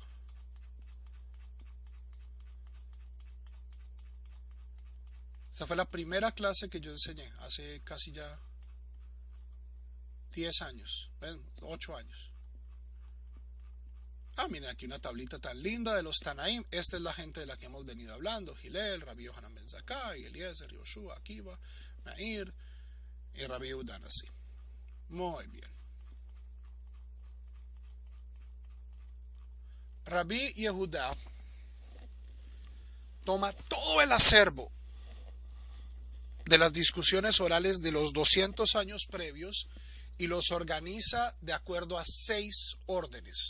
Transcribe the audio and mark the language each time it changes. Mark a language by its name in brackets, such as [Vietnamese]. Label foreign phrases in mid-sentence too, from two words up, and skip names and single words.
[Spanish] Esta fue la primera clase que yo enseñé hace casi ya 10 años, 8 años. Miren aquí una tablita tan linda de los Tanaim. Esta es la gente de la que hemos venido hablando: Hillel, Rabbi Yohanan ben Zakkai, Eliezer, Yoshua, Akiva, Meir y Rabbi Yehuda Nasi. Muy bien. Rabbi Yehuda toma todo el acervo de las discusiones orales de los 200 años previos y los organiza de acuerdo a 6 órdenes.